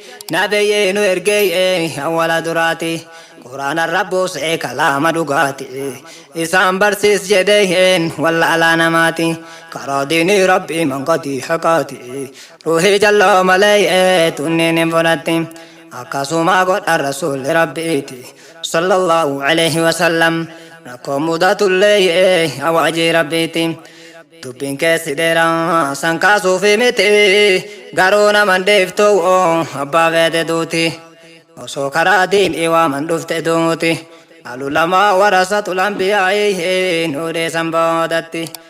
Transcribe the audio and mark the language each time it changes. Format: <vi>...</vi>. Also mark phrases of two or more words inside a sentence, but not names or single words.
<om>Nabiyyee nu ergee awwala duraati. Quraana Rabbuus kalaama dhugaati. Isaan barsiis jedheen wallaalaa namaati. Karaa diinii Rabbii manqatii haqaati. Ruuhii jalloo malee tunniin hin fudhatti. Akkasuma godha Rasuulli Rabbiiti.</om> <ar>صلى الله عليه وسلم.</ar> <om>Rakkoo mudatullee awaajii Rabbiiti. Dubbiin keessi dheeraa san kaasuufi miti. Garuu naman deeftu abbaa feete duuti. Osoo karaa diinii waaman dhufte duuti.</om> <ar>العلماء ورثة الأنبياء</ar> <om>nu deesan boodatti.</om>